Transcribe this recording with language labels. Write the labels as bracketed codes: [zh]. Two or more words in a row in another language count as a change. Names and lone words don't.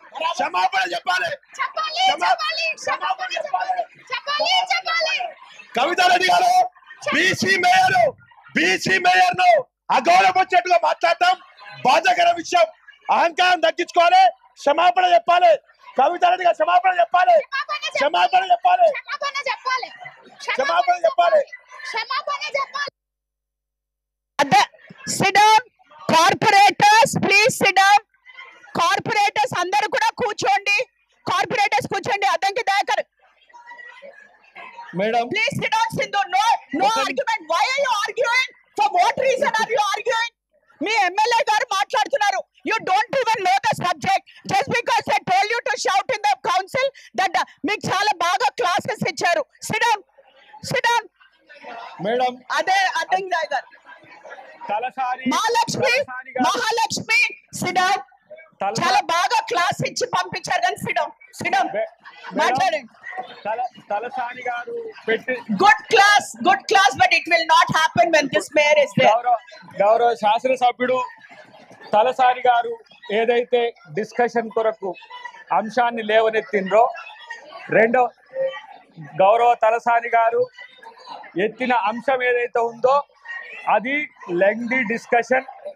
[te] కవితారెడ్డి గారు బీసీ మేయర్ ను అగౌరవపరిచేట్టుగా మాట్లాడటం బాధాకర విషయం. అహంకారం తగ్గించుకోవాలి. క్షమాపణ చెప్పాలి. కవితారెడ్డి గారు క్షమాపణ చెప్పాలి. [en] Sit down. Corporators, please sit down. [te] Corporators అందరూ కూడా కూర్చోండి. అద్దంకి దాకర్. [en] Madam, please sit down. Sindhu, no argument. Why are you arguing? For what reason are you arguing? [te] మీ ఎమ్మెల్యే గారు మాట్లాడుతున్నారు. [en] You don't even know the subject. Just because I told you to shout in the council that [te] మీకు చాలా బాగా క్లాసెస్ ఇచ్చారు. [en] Sit down. Madam, [te] అదే అద్దంకి దాకర్. మహాలక్ష్మి [en] sit down. [te] చాలా బాగా క్లాస్ ఇచ్చి పంపించారు కానీ [en] sit down. [te] మాట్లాడండి. తలసాని గారు [en] good class, but it will not happen when this mayor is there. [te] గౌరవ శాసనసభ్యుడు తలసాని గారు ఏదైతే డిస్కషన్ కొరకు అంశాన్ని లేవనెత్తిండ్రో, రెండో గౌరవ తలసాని గారు ఎత్తిన అంశం ఏదైతే ఉందో అది [en] lengthy discussion.